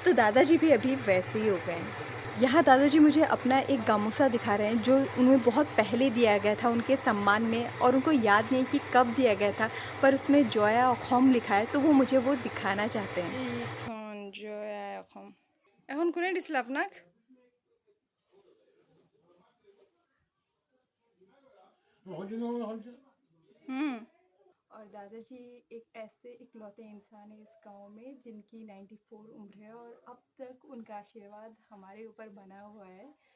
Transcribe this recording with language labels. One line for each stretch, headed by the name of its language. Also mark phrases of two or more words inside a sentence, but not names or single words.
Hindi: तो दादाजी भी अभी वैसे ही हो गए हैं। यहाँ दादाजी मुझे अपना एक गामूसा दिखा रहे हैं, जो उन्हें बहुत पहले दिया गया था उनके सम्मान में, और उनको याद नहीं कि कब दिया गया था, पर उसमें जोया अखम लिखा है, तो वो मुझे वो दिखाना चाहते हैं।
Assamese: जोया अखम এখন কোনে দিছিল আপোনাক?
Hindi: और दादाजी एक ऐसे इकलौते इंसान है इस गांव में जिनकी 94 उम्र है, और अब तक उनका आशीर्वाद हमारे ऊपर बना हुआ है।